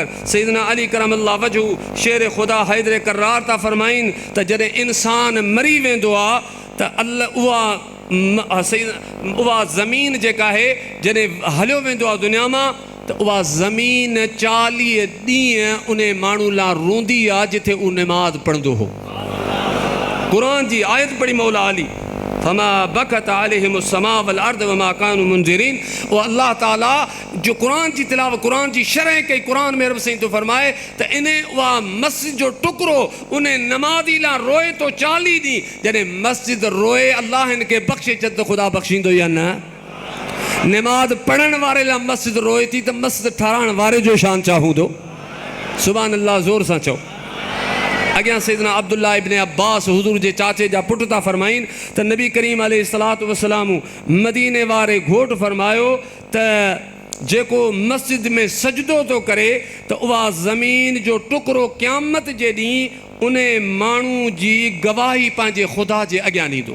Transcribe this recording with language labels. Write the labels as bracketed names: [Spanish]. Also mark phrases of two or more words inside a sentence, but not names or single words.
[Sindhi] सैयदना अली [Arabic] كرم الله وجهه [Sindhi] शेर ख़ुदा हैदर करार था फरमाइनि त जॾहिं इंसान मरी वेंदो आहे त उहा ज़मीन जेका आहे जॾहिं हलियो वेंदो आहे दुनिया मां, त उहा ज़मीन 40 ॾींहं उन माण्हू लाइ रोंदी आहे जिथे उहो नमाज़ पढ़ंदो हो। क़ुर जी आयत पढ़ी मौला अली, [Arabic] فما بكت عليهم السماء والأرض وما كانوا منذرين. [Sindhi] वो अल्लाह ताला जो कुरान जी तिलावत, कुरान जी शरह कई, कुरान में रब साईं तो फरमाए त इन उहा मस्जिद जो टुकड़ो उन नमाज़ी लाइ रोए तो 40 ॾींहं। जॾहिं मस्जिद रोए अल्लाह हिनखे बख़्शे छॾ त ख़ुदा बख़्शींदो या न। नमाज़ पढ़ण वारे लाइ मस्जिद रोए थी त मस्जिद ठाराइण वारे जो शान छा हूंदो। [Arabic] سبحان الله, [Sindhi] ज़ोर सां चओ। अॻियां सैयदना अब्दुल्लाह इब्न अब्बास हुज़ूर जे चाचे जा पुट था फरमाइनि त नबी करीम [Arabic] عليه الصلاة والسلام [Sindhi] मदीने वारे घोट फरमायो त जेको मस्जिद में सजदो थो करे त उहा ज़मीन जो टुकड़ो क़यामत जे ॾींहुं उन माण्हू जी गवाही पंहिंजे ख़ुदा जे अॻियां ॾींदो।